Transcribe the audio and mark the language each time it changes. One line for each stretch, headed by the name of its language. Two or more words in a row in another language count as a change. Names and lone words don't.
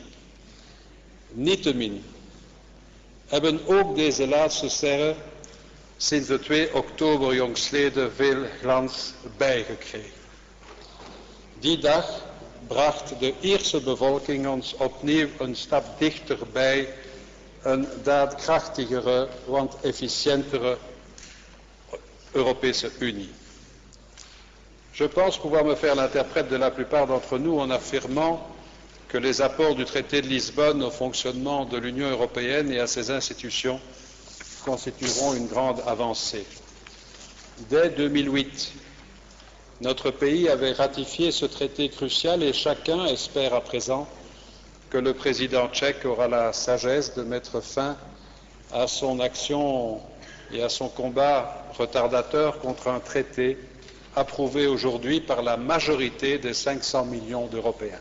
Dutch: Niettemin hebben ook deze laatste sterren sinds de 2 oktober jongstleden veel glans bijgekregen. Die dag bracht de Ierse bevolking ons opnieuw een stap dichter bij een daadkrachtigere, want efficiëntere Europese Unie.
French: Je pense pouvoir me faire l'interprète de la plupart d'entre nous en affirmant que les apports du traité de Lisbonne au fonctionnement de l'Union européenne et à ses institutions constitueront une grande avancée. Dès 2008, notre pays avait ratifié ce traité crucial et chacun espère à présent que le président tchèque aura la sagesse de mettre fin à son action et à son combat retardateur contre un traité approuvé aujourd'hui par la majorité des 500 millions d'Européens.